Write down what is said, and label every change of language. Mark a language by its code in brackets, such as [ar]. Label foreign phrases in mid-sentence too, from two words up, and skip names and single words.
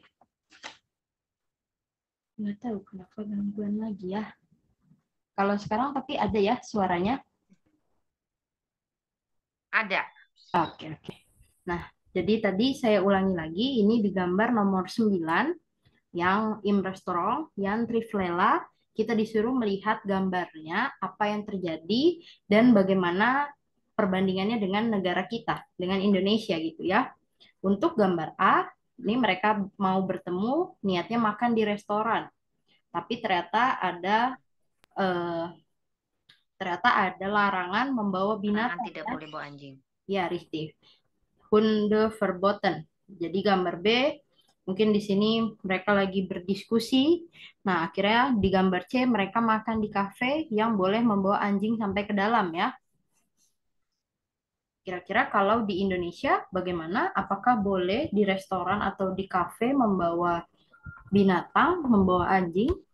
[id] Nggak tahu kenapa gangguan lagi ya. Kalau sekarang tapi ada ya suaranya. Ada. Oke, oke. Nah, jadi tadi saya ulangi lagi, ini di gambar nomor 9 yang [de] im restaurant, [id] yang trivela, kita disuruh melihat gambarnya, apa yang terjadi, dan bagaimana perbandingannya dengan negara kita, dengan Indonesia gitu ya. Untuk gambar A, ini mereka mau bertemu, niatnya makan di restoran, tapi eh, ternyata ada larangan membawa Larangan binatang tidak ya. boleh bawa anjing. Ya, [de] richtig. Hunde verboten. [id] Jadi gambar B, mungkin di sini mereka lagi berdiskusi. Nah, akhirnya di gambar C mereka makan di kafe yang boleh membawa anjing sampai ke dalam ya. Kira-kira kalau di Indonesia bagaimana? Apakah boleh di restoran atau di kafe membawa binatang, membawa anjing?